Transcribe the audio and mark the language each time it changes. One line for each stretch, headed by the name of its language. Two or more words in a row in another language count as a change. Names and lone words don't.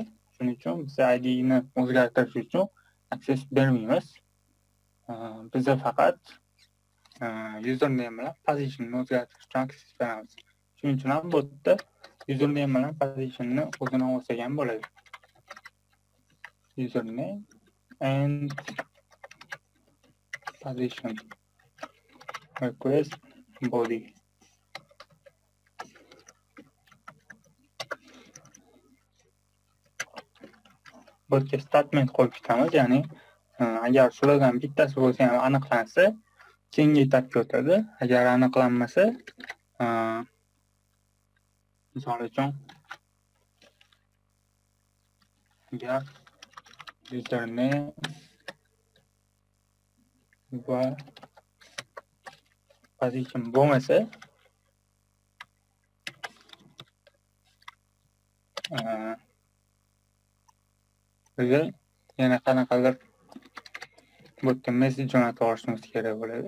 Uzbek: Shuning uchun biz ID ni o'zgartirish uchun access bermaymiz. Bizda faqat username bilan position ni o'zgartirish uchun access beramiz. Shuning uchun ham bu yerda username bilan position ni o'zini olsa ham bo'ladi.
English: Username and position request body.
Uzbek: Bu yerga statement qo'yib ketamiz, ya'ni agar shulardan bittasi bo'lsa ham aniqlansa keyingi etapga o'tadi. Agar aniqlanmasa, misol uchun agar username va position bo'lmasa, biza yana qanaqadir bu yerda message jo'natib olishimiz kerak bo'ladi.